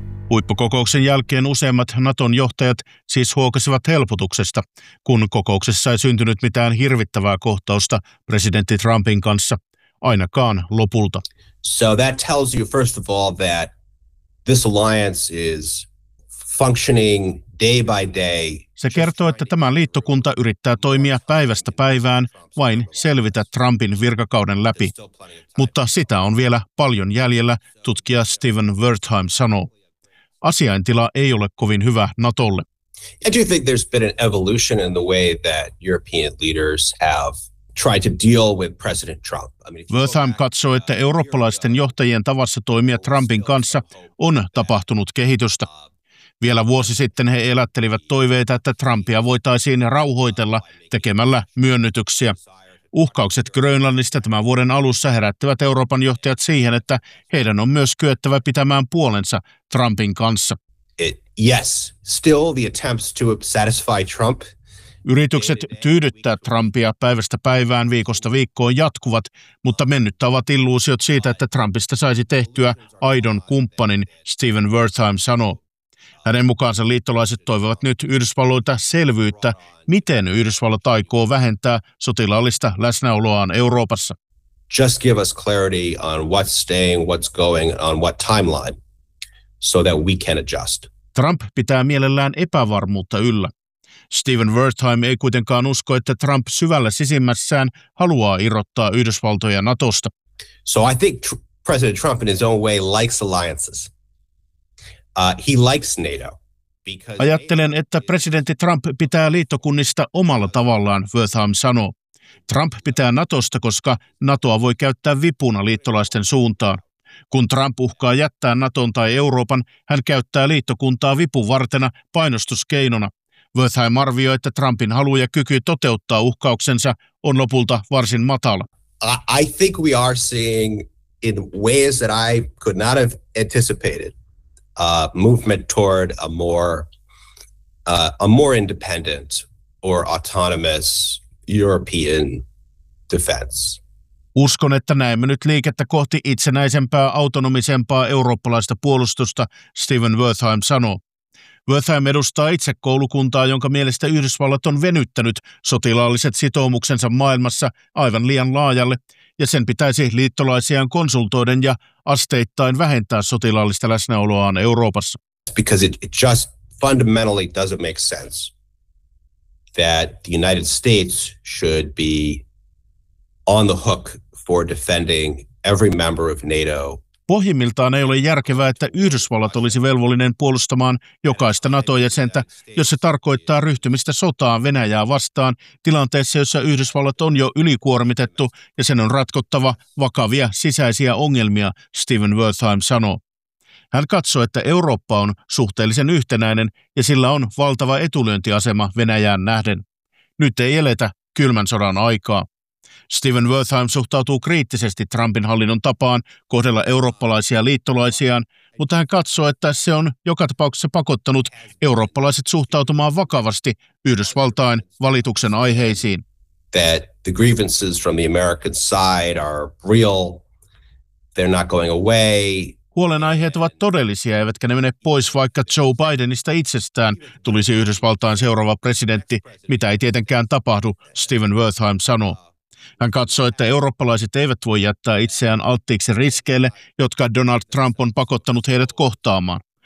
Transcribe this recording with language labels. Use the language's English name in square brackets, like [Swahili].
[Finnish] Huippukokouksen jälkeen useimmat Naton johtajat siis huokasivat helpotuksesta, kun kokouksessa ei syntynyt mitään hirvittävää kohtausta presidentti Trumpin kanssa, ainakaan lopulta. [English] So that tells you first of all that this alliance is functioning day by day. [Finnish] Se kertoo, että tämä liittokunta yrittää toimia päivästä päivään vain selvitä Trumpin virkakauden läpi. Mutta sitä on vielä paljon jäljellä, tutkija Steven Wertheim sanoo. Asiaintila ei ole kovin hyvä Natolle. [English] I do think there's been an evolution in the way that European leaders have tried to deal with President Trump. [Finnish] Wertheim katsoo, että eurooppalaisten johtajien tavassa toimia Trumpin kanssa on tapahtunut kehitystä. Vielä vuosi sitten he elättelivät toiveita, että Trumpia voitaisiin rauhoitella tekemällä myönnytyksiä. Uhkaukset Grönlannista tämän vuoden alussa herättivät Euroopan johtajat siihen, että heidän on myös kyettävä pitämään puolensa Trumpin kanssa. [English] Yes, still the attempts to satisfy Trump. [Finnish] Yritykset tyydyttää Trumpia päivästä päivään, viikosta viikkoon jatkuvat, mutta mennyttä ovat illuusiot siitä, että Trumpista saisi tehtyä aidon kumppanin, Steven Wertheim sanoo. Hänen mukaansa liittolaiset toivovat nyt Yhdysvalloilta selvyyttä, miten Yhdysvallat aikoo vähentää sotilaallista läsnäoloaan Euroopassa. [English] Just give us clarity on what's staying, what's going, on what timeline, so that we can adjust. [Finnish] Trump pitää mielellään epävarmuutta yllä. Steven Wertheim ei kuitenkaan usko, että Trump syvällä sisimmässään haluaa irrottaa Yhdysvaltoja Natosta. [English] So I think President Trump in his own way likes alliances. He likes NATO. [Finnish] Ajattelen, että presidentti Trump pitää liittokunnista omalla tavallaan, Wertheim sanoo. Trump pitää Natosta, koska Natoa voi käyttää vipuna liittolaisten suuntaan. Kun Trump uhkaa jättää Naton tai Euroopan, hän käyttää liittokuntaa vipuvartena painostuskeinona. Wertheim arvioi, että Trumpin halu ja kyky toteuttaa uhkauksensa on lopulta varsin matala. [English] I think we are seeing in ways that I could not have anticipated. Movement toward a more independent or autonomous European defense. [Finnish] Uskon, että näemme nyt liikettä kohti itsenäisempää, autonomisempaa eurooppalaista puolustusta, Steven Wertheim sanoo. Wertheim edustaa itse koulukuntaa, jonka mielestä Yhdysvallat on venyttänyt sotilaalliset sitoumuksensa maailmassa aivan liian laajalle, ja sen pitäisi liittolaisiaan konsultoiden ja asteittain vähentää sotilaallista läsnäoloaan Euroopassa. [English] Because it just fundamentally doesn't make sense that the United States should be on the hook for defending every member of NATO. [Finnish] Pohjimmiltaan ei ole järkevää, että Yhdysvallat olisi velvollinen puolustamaan jokaista NATO-jäsentä, jos se tarkoittaa ryhtymistä sotaan Venäjää vastaan tilanteessa, jossa Yhdysvallat on jo ylikuormitettu ja sen on ratkottava vakavia sisäisiä ongelmia, Steven Wertheim sanoo. Hän katsoo, että Eurooppa on suhteellisen yhtenäinen ja sillä on valtava etulyöntiasema Venäjään nähden. Nyt ei eletä kylmän sodan aikaa. Steven Wertheim suhtautuu kriittisesti Trumpin hallinnon tapaan kohdella eurooppalaisia liittolaisiaan, mutta hän katsoo, että se on joka tapauksessa pakottanut eurooppalaiset suhtautumaan vakavasti Yhdysvaltain valituksen aiheisiin. [English] That the grievances from the American side are real. They're not going away. [Finnish] Huolenaiheet ovat todellisia, eivätkä ne mene pois, vaikka Joe Bidenista itsestään tulisi Yhdysvaltain seuraava presidentti, mitä ei tietenkään tapahdu, Steven Wertheim sanoo. Hän katsoo, että eurooppalaiset eivät voi jättää itseään alttiiksi riskeille, jotka Donald Trump on pakottanut heidät kohtaamaan.